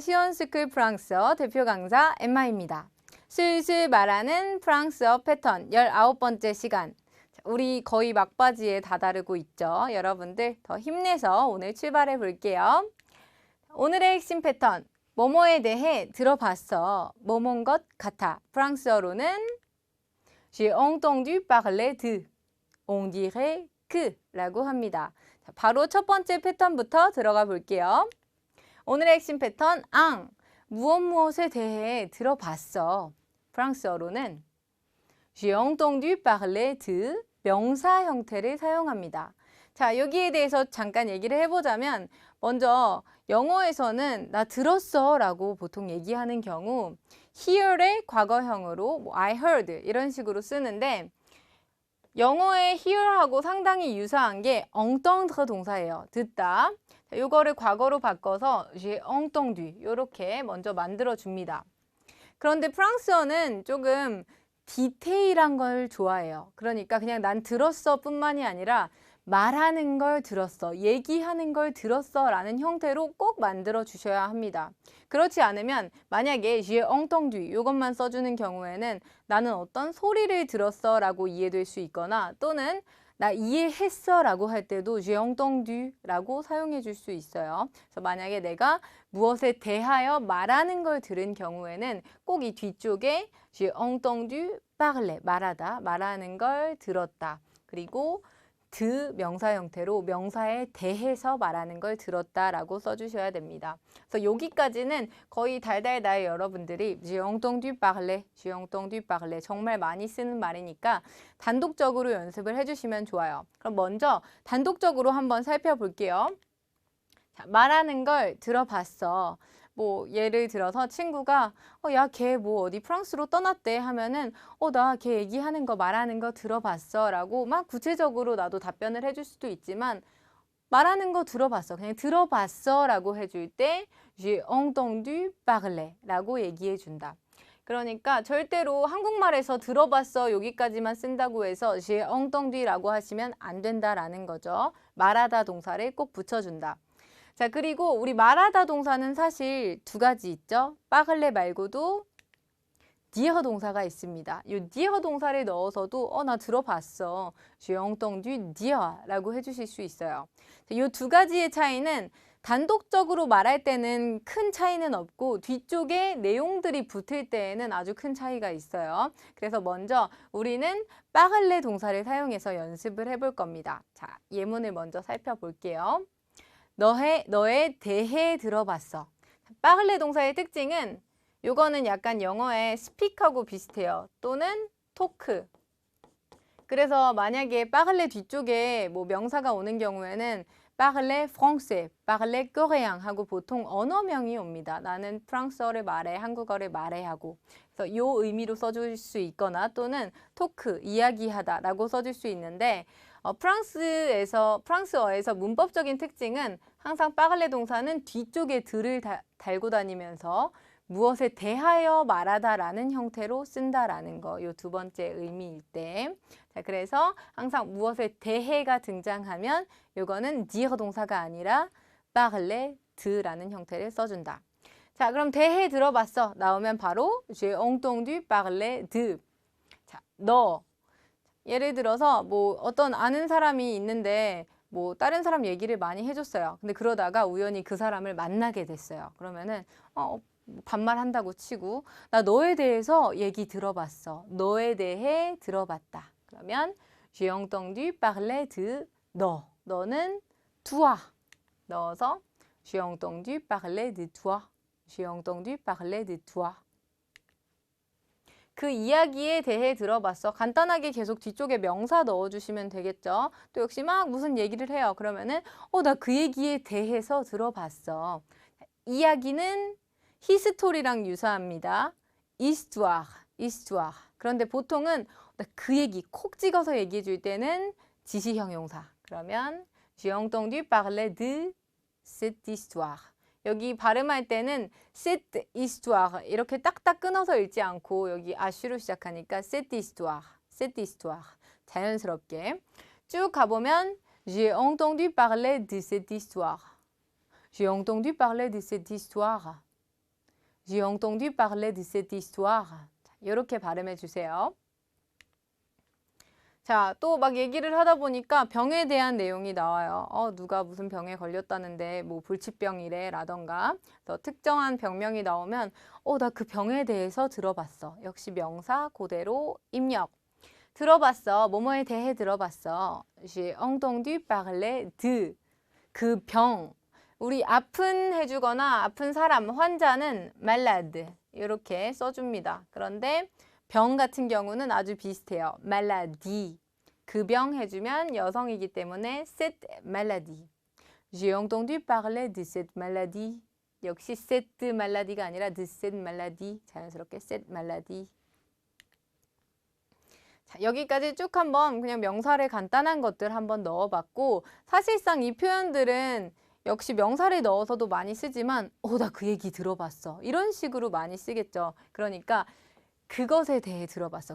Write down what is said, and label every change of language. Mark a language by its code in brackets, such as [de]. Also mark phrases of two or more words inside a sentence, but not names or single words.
[ko] 시원스쿨 프랑스어 대표 강사 엠마입니다. 슬슬 말하는 프랑스어 패턴 19번째 시간. 우리 거의 막바지에 다다르고 있죠. 여러분들 더 힘내서 오늘 출발해 볼게요. 오늘의 핵심 패턴, 뭐뭐에 대해 들어봤어. 뭐뭔 것 같아. 프랑스어로는 [fr] J'ai entendu parler de, on dirait que [ko] 라고 합니다. 자, 바로 첫 번째 패턴부터 들어가 볼게요. 오늘의 핵심 패턴, 무엇에 대해 들어봤어. 프랑스어로는 J'ai entendu parler de 명사 형태를 사용합니다. 자, 여기에 대해서 잠깐 얘기를 해보자면 먼저 영어에서는 나 들었어 라고 보통 얘기하는 경우 hear의 과거형으로 [en] I heard [ko] 이런 식으로 쓰는데 영어의 hear하고 상당히 유사한 게 entendre 동사예요. 듣다. 이거를 과거로 바꿔서 [fr] j'ai entendu [ko] 이렇게 먼저 만들어줍니다. 그런데 프랑스어는 조금 디테일한 걸 좋아해요. 그러니까 그냥 난 들었어 뿐만이 아니라 말하는 걸 들었어, 얘기하는 걸 들었어 라는 형태로 꼭 만들어 주셔야 합니다. 그렇지 않으면 만약에 [fr] j'ai entendu [ko] 이것만 써주는 경우에는 나는 어떤 소리를 들었어 라고 이해될 수 있거나 또는 나 이해했어 라고 할 때도 [fr] j'ai entendu [ko] 라고 사용해 줄 수 있어요. 그래서 만약에 내가 무엇에 대하여 말하는 걸 들은 경우에는 꼭 이 뒤쪽에 [fr] j'ai entendu parler, [ko] 말하다, 말하는 걸 들었다. 그리고 드 명사 형태로 명사에 대해서 말하는 걸 들었다라고 써주셔야 됩니다. 그래서 여기까지는 거의 달달달 여러분들이 [fr] j'ai entendu parler, j'ai entendu parler [ko] 정말 많이 쓰는 말이니까 단독적으로 연습을 해주시면 좋아요. 그럼 먼저 단독적으로 한번 살펴볼게요. 자, 말하는 걸 들어봤어. 뭐 예를 들어서 친구가 야, 걔 뭐 어디 프랑스로 떠났대 하면은 나 걔 얘기하는 거 말하는 거 들어봤어 라고 막 구체적으로 나도 답변을 해줄 수도 있지만 말하는 거 들어봤어. 그냥 들어봤어 라고 해줄 때 [fr] j'ai entendu parler [ko] 라고 얘기해 준다. 그러니까 절대로 한국말에서 들어봤어 여기까지만 쓴다고 해서 [fr] j'ai entendu [ko] 라고 하시면 안 된다라는 거죠. 말하다 동사를 꼭 붙여준다. 자, 그리고 우리 말하다 동사는 사실 두 가지 있죠. 빠글레 말고도 dire 동사가 있습니다. 이 dire 동사를 넣어서도 나 들어봤어. [fr] j'ai entendu dire [ko] 라고 해주실 수 있어요. 이 두 가지의 차이는 단독적으로 말할 때는 큰 차이는 없고 뒤쪽에 내용들이 붙을 때에는 아주 큰 차이가 있어요. 그래서 먼저 우리는 빠글레 동사를 사용해서 연습을 해볼 겁니다. 자, 예문을 먼저 살펴볼게요. 너에 대해 들어봤어. 빠글레 동사의 특징은 요거는 약간 영어의 speak하고 비슷해요. 또는 talk. 그래서 만약에 빠글레 뒤쪽에 뭐 명사가 오는 경우에는 [fr] parler français, parler coréen [ko] 하고 보통 언어명이 옵니다. 나는 프랑스어를 말해, 한국어를 말해 하고. 그래서 요 의미로 써줄 수 있거나 또는 talk, 이야기하다 라고 써줄 수 있는데 프랑스어에서 문법적인 특징은 항상 빠글레 동사는 뒤쪽에 들을 달고 다니면서 무엇에 대하여 말하다라는 형태로 쓴다라는 거, 요 두 번째 의미일 때. 자, 그래서 항상 무엇에 대해가 등장하면 요거는 dire 동사가 아니라 [fr] parler de [ko] 라는 형태를 써준다. 자, 그럼 대해 들어봤어. 나오면 바로 [fr] j'ai entendu parler de. [ko] 자, 너. 예를 들어서 뭐 어떤 아는 사람이 있는데 뭐 다른 사람 얘기를 많이 해줬어요. 근데 그러다가 우연히 그 사람을 만나게 됐어요. 그러면은 반말한다고 치고 나 너에 대해서 얘기 들어봤어. 너에 대해 들어봤다. 그러면 [fr] j'ai entendu parler de [ko] 너. [fr] 너는 toi. 넣어서 j'ai entendu parler de toi. j'ai entendu parler de toi. [ko] 그 이야기에 대해 들어봤어. 간단하게 계속 뒤쪽에 명사 넣어주시면 되겠죠. 또 역시 막 무슨 얘기를 해요. 그러면은 나 그 얘기에 대해서 들어봤어. 이야기는 히스토리랑 유사합니다. [fr] histoire, histoire. [ko] 그런데 보통은 그 얘기 콕 찍어서 얘기해 줄 때는 지시형 용사. [fr] 그러면 j'ai entendu parler de cette histoire. [ko] 여기 발음할 때는 [fr] cette histoire [ko] 이렇게 딱딱 끊어서 읽지 않고 여기 아쉬로 시작하니까 [fr] cette histoire, cette histoire [ko] 자연스럽게 쭉 가보면 [fr] j'ai entendu parler de cette histoire. J'ai entendu parler de cette histoire. J'ai entendu parler de cette histoire. [ko] 이렇게 발음해 주세요. 자, 또 막 얘기를 하다 보니까 병에 대한 내용이 나와요. 누가 무슨 병에 걸렸다는데 뭐 불치병이래 라던가 특정한 병명이 나오면 나 그 병에 대해서 들어봤어. 역시 명사 그대로 입력. 들어봤어. 뭐뭐에 대해 들어봤어. [fr] J'ai entendu parler de [ko] 그 병. 우리 아픈 해주거나 아픈 사람, 환자는 malade 이렇게 써줍니다. 그런데 병 같은 경우는 아주 비슷해요. maladie. 그 병 해주면 여성이기 때문에 [fr] cette maladie. J'ai entendu parler de cette maladie. [ko] 역시 [fr] cette maladie [ko] 가 아니라 [fr] de cette maladie. 자연스럽게 cette maladie. [ko] 자, 여기까지 쭉 한번 그냥 명사를 간단한 것들 한번 넣어봤고 사실상 이 표현들은 역시 명사를 넣어서도 많이 쓰지만 나 그 얘기 들어봤어. 이런 식으로 많이 쓰겠죠. 그러니까 그것에 대해 들어봤어.